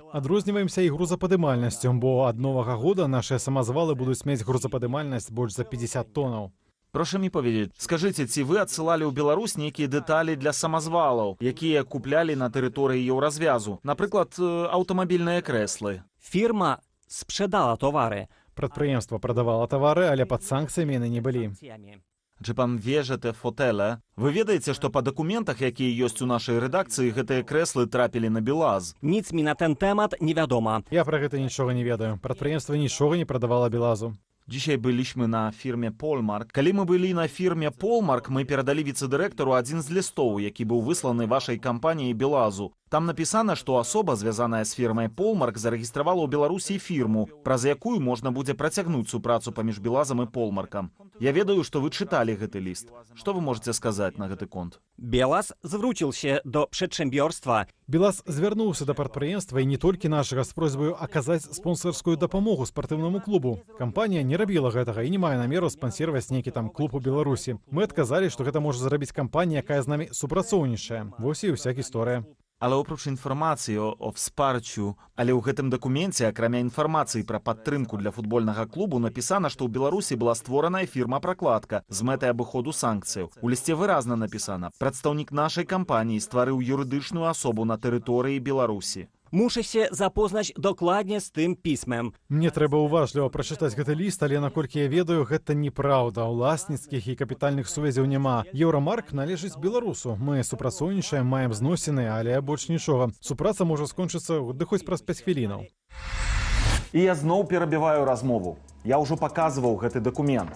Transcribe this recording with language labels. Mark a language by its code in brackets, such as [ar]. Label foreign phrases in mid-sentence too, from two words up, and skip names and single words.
[be] Адрозніваемся і грузападымальнасцю. Бо ад новага года нашыя самазвалы будуць мець грузападымальнасць больш за 50 тонаў. [pl] Proszę mi powiedzieć, [be] скажыце, ці вы адсылалі ў Беларусь нейкія дэталі для самазвалаў, якія куплялі на тэрыторыі Еўразвязу? Напрыклад, аўтамабільныя крэслы. [pl] Firma sprzedała towary. [be] Прадпрыемства прадавала тавары, але пад санкцыямі яны не былі. [pl] Czy pan wie, że te fotele? [be] Вы ведаеце, што па дакументах, якія ёсць у нашай рэдакцыі, гэтыя крэслы трапілі на БелАЗ? [pl] Nic mi na ten temat nie wiadomo. [be] Я пра гэта нічога не ведаю. Прадпрыемства нічога не прадавала БелАЗу. [pl] Dzisiaj byliśmy na firmie Polmark. [be] Калі мы былі на фірме Polmark, мы перадалі віцэ-дырэктару адзін з лістоў, які быў высланы вашай кампаніяй БелАЗу. Там напісана, што асоба, звязаная з фірмай Polmark, зарэгістравала ў Беларусі фірму, праз якую можна будзе працягнуць супрацу паміж БелАЗам і Polmarkам. Я ведаю, што вы чыталі гэты ліст. Што вы можете сказаць на гэты конт? [pl] БелАЗ zwrócił się do przedsiębiorstwa. [be] БелАЗ звярнуўся да прадпрыемства і не толькі нашага з просьбаю аказаць спонсарскую дапамогу спартыўнаму клубу. Кампанія не рабіла гэтага і не мае намеру спансіраваць нейкі там клуб у Беларусі. Мы адказалі, што гэта можа зрабіць кампанія, якая з намі супрацоўнічае. Вось і ўся гісторыя. Але [pl] oprócz informacji o wsparciu, [be] але ў гэтым дакуменце, акрамя інфармацыі пра падтрымку для футбольнага клубу, напісана, што ў Беларусі была створаная фірма-пракладка з мэтай абыходу санкцыяў. У лісце выразна напісана: прадстаўнік нашай кампаніі стварыў юрыдычную асобу на тэрыторыі Беларусі. [pl] Muszę się zapoznać dokładnie z tym pismem. [be] Мне трэба уважліва прачытаць гэты ліст, але наколькі я ведаю, гэта неправда. Уласніцкіх і капітальных сувязяў няма. Еўрамарк належыць беларусу. Мы супрацоўнічаем, маем зносіны, але больш нічога. Супраца можа скончыцца ды хоць праз 5 хвілінаў. І я зноў перабіваю размову. Я ўжо паказваў гэты дакумент.